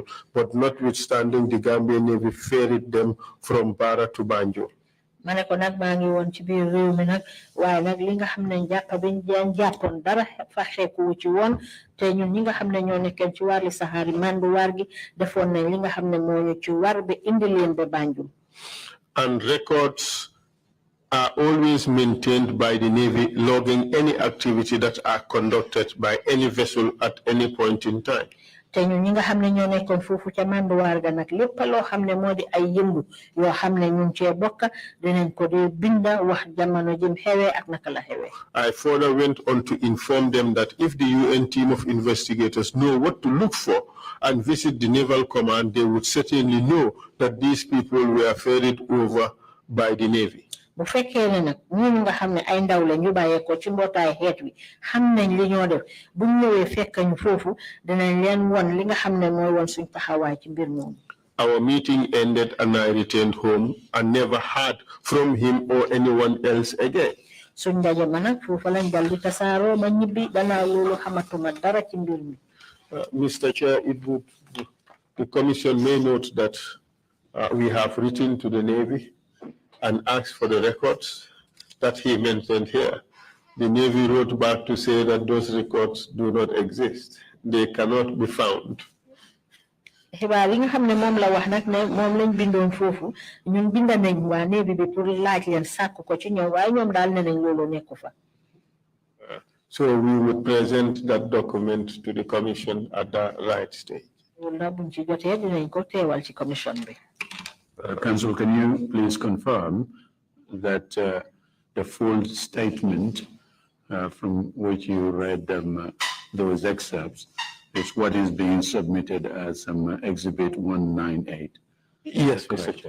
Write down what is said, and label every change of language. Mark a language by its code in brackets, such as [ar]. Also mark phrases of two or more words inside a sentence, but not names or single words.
[en] But notwithstanding, the Gambian Navy ferried them from Bara to Banjul. [wo] ma ne ko nag maa ngi woon ci biir réew mi nag waaye nag li nga xam ne jàpp biñ jàppoon dara fa xeeku ci woon te ñun ñi nga xam ne ñoo nekkee ci wàllu saxaari mandu waar gi defoon nañ li nga xam ne moo ñu ci war ba indi leen ba Banjul. [en] And records are always maintained by the Navy, logging any activity that are conducted by any vessel at any point in time. [wo] te ñun ñi nga xam ne ñoo nekkoon foofu ca manduwaar ga nag lépp loo xam ne moo di ay yëngu yoo xam ne ñun cee bokk dinañ ko di binda wax jamono jëm xewee ak naka la xewee. [en] I further went on to inform them that if the UN team of investigators know what to look for and visit the Naval Command, they would certainly know that these people were ferried over by the Navy. [wo] bu fekkee ne nag ñun nga xam ne ay ndaw la ñu bàyyee ko ci mbootaay xeet wi xam nañ li ñoo def bu ñëwee fekk ñu foofu dinañ leen won li nga xam ne mooy won suñ taxawaay ci mbir moomu. [en] Our meeting ended and I returned home and never heard from him or anyone else again. [wo] suñ ndaje ma nag foofu lañ dal di tasaaroo ma ñibbi gannaaw loolu xamatuma dara ci mbir mi. [en] Mr. Chair, the Commission may note that we have written to the Navy and asked for the records that he mentioned here. The Navy wrote back to say that those records do not exist. They cannot be found. [wo] xibaar yi nga xam ne moom la wax nag ne moom lañ bindoon foofu ñun binda nañ waa Navy bi pour laaj leen sàkk ko ci ñoom waaye ñoom daal ne nañ loolu nekku fa. [en] So we would present that document to the Commission at the right stage. [wo] loolu nag buñ ci jotee dinañ ko teewal ci commission bi. [en] Council, can you please confirm that the full statement from which you read those excerpts is what is being submitted as Exhibit 198? Yes, Mr. Chair.